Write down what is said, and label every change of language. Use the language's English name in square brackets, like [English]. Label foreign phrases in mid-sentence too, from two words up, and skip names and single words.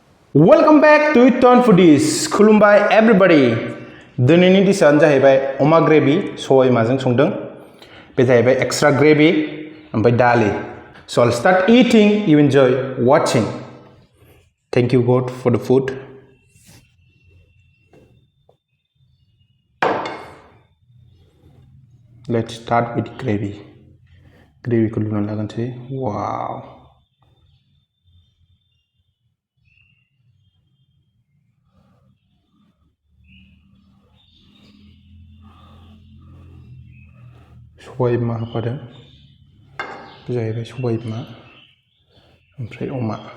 [English] Welcome back to Turn Foodies. [Bodo] खुलुमबाय everybody. दिनैनि डिशआनो जाहैबाय अमा ग्रेभि सबाय बिमाजों संदों. बे जाहैबाय [English] extra gravy [Bodo] ओमफ्राय दालि. [English] So I'll start eating. You enjoy watching. Thank you God for the food. Let's start with gravy. [Bodo] Gravy को लुना लागोनसै. Wow. सबाय बिमा होफादों. बे जाहैबाय सबाय बिमा ओमफ्राय अमा.